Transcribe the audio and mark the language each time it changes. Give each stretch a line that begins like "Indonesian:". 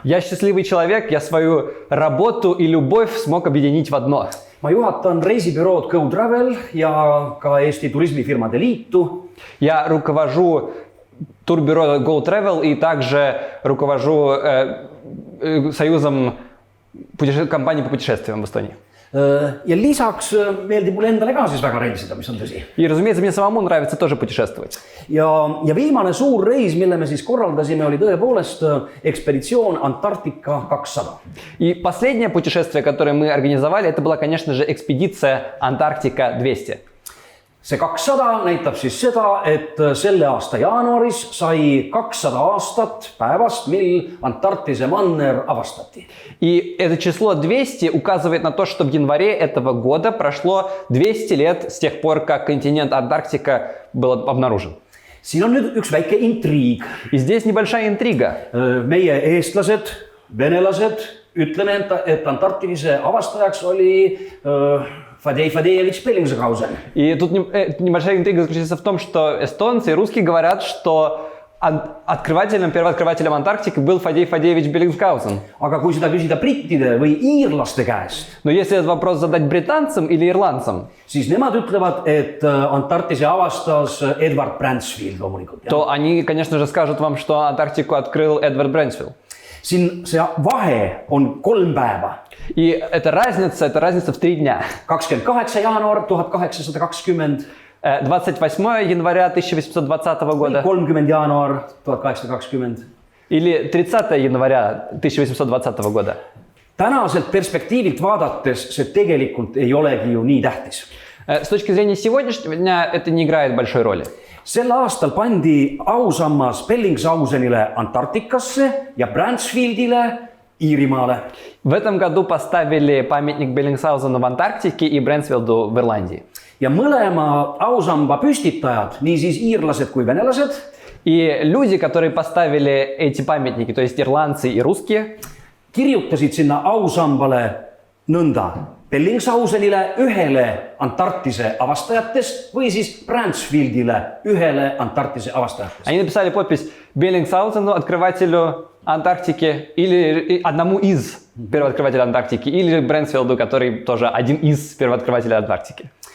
Russian: Я счастливый человек, я свою работу и любовь смог объединить в одно.
Estonian: Ma juhatan reisibürood Go Travel ja ka Eesti turismifirmade liitu.
Russian: Я руковожу турбюро Go Travel и также руковожу союзом компаний по путешествиям в Эстонии.
Estonian: Ja lisaks meeldib mulle endale ka siis väga reisida, mis on tõsi.
Russian: И, разумеется, мне самому нравится тоже путешествовать.
Estonian: Ja viimane suur reis, mille me siis korraldasime, oli tõepoolest ekspeditsioon Antarktika 200.
Russian: И последнее путешествие, которое мы организовали, это была, конечно же, экспедиция Антарктика 200.
Estonian: See 200 näitab siis seda, et selle aasta jaanuaris sai 200 aastat päevast, mil Antarktise manner avastati.
Russian: И это число 200 указывает на то, что в январе этого года прошло 200 лет с тех пор, как континент Антарктика был обнаружен.
Estonian: Siin on nüüd üks väike intriig.
Russian: И здесь небольшая интрига.
Estonian: Meie eestlased, venelased, ütleme, et Antarktise avastajaks oli Fadej Fadejevich Bellingshausen.
Russian: И тут небольшая интрига заключается в том, что эстонцы и русские говорят, что первооткрывателем Антарктики был Фадей Фадеевич Беллингсгаузен.
Estonian: Aga kui seda küsida brittide või iirlaste käest,
Russian: Но если этот вопрос задать британцам или ирландцам,
Estonian: siis nemad ütlevad, et Antarktise avastas Edward Bransfield loomulikult.
Russian: то они, конечно же, skажут вам, что Антарктику открыл Эдвард Брэнсфилд.
Estonian: Siin see vahe on 3 päeva.
Russian: И это разница в 3 дня.
Estonian: 28 jaanuar 1820.
Russian: 28 января 1820 года.
Estonian: 30 jaanuar 1820.
Russian: Или 30 января 1820 года.
Estonian: Tänaselt perspektiivilt vaadates see tegelikult ei olegi ju nii tähtis.
Russian: С точки зрения сегодняшнего дня это не играет большой роли.
Estonian: Sel aastal pandi ausammas Bellingshausenile Antarktikasse ja Bransfieldile Iirimaale.
Russian: В этом году поставили памятник Беллингсгаузену в Антарктике и Брэнсфилду в Ирландии.
Estonian: Ja mõlema ausamba püstitajad, nii siis iirlased kui venelased,
Russian: И люди, которые поставили эти памятники, то есть ирландцы и русские,
Estonian: kirjutasid sinna ausambale nõnda Bellingshausenile ühele Antarktise avastajatest või siis Bransfieldile ühele Antarktise avastajatest.
Russian: они написали подпись Беллингсгаузену, открывателю Антарктики, или одному из первооткрывателей Антарктики, или Брэнсфилду, который тоже один из первооткрывателей Антарктики.